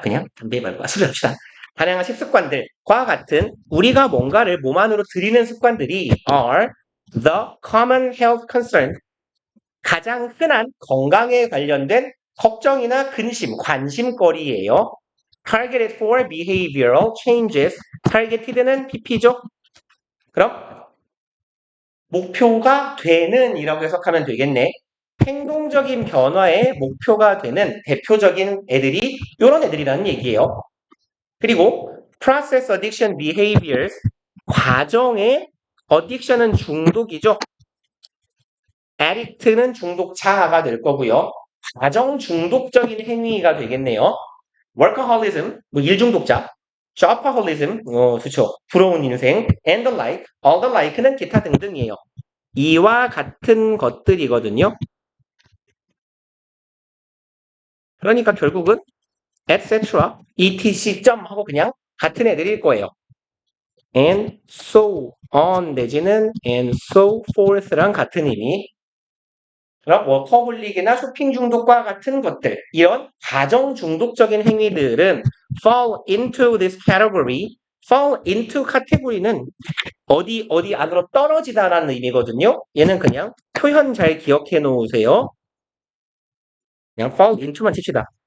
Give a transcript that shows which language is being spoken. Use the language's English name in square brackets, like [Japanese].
[Korean] 그냥 담배 말고 술을 합시다. 다양한 식습관들과 같은 우리가 뭔가를 몸 안으로 들이는 습관들이 [English] are the common health concern. [Korean] 가장 흔한 건강에 관련된 걱정이나 근심, 관심거리예요. [English] Targeted for behavioral changes. [Korean] targeted는 PP죠. 그럼 목표가 되는 이라고 해석하면 되겠네. 행동적인 변화의 목표가 되는 대표적인 애들이 이런 애들이라는 얘기예요. 그리고 [English] process addiction behaviors, [Korean] 과정의 addiction은 중독이죠. addict는 중독자가 될 거고요. 과정 중독적인 행위가 되겠네요. workaholism, 뭐 일중독자, shopaholicism, 그렇죠. 부러운 인생, [English] and the like, all the like [Korean] 는 기타 등등이에요. 이와 같은 것들이거든요. 그러니까 결국은 etc, etc 점 하고 그냥 같은 애들일 거예요. [English] and so on [Korean] 내지는 [English] and so forth랑 [Korean] 같은 의미. 그럼 워커홀릭이나 쇼핑 중독과 같은 것들, 이런 가정 중독적인 행위들은 [English] fall into this category. [Korean] fall into 카테고리는 어디 안으로 떨어지다라는 의미거든요. 얘는 그냥 표현 잘 기억해 놓으세요. 그냥 fall into만 칩시다.